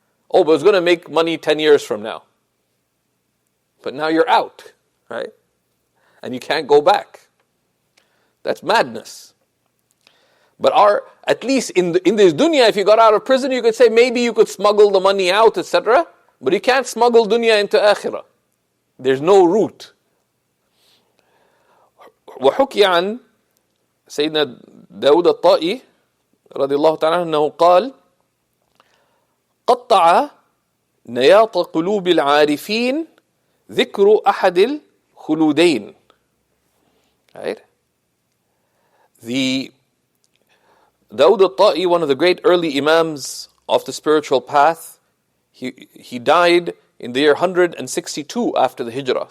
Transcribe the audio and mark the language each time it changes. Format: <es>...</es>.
<en>Oh, but it's going to make money 10 years from now. But now you're out, right? And you can't go back. That's madness. But at least in this dunya, if you got out of prison, you could say maybe you could smuggle the money out, etc. But you can't smuggle dunya into akhirah. There's no route.</en> <ar>وحكي عن سيدنا داود الطائي رضي الله تعالى عنه أنه قال قطع نياط قلوب العارفين ذكر أحد الخلودين.</ar> <en>Right? The Dawood al-Ta'i, one of the great early imams of the spiritual path, he died in the year 162 after the Hijrah.</en>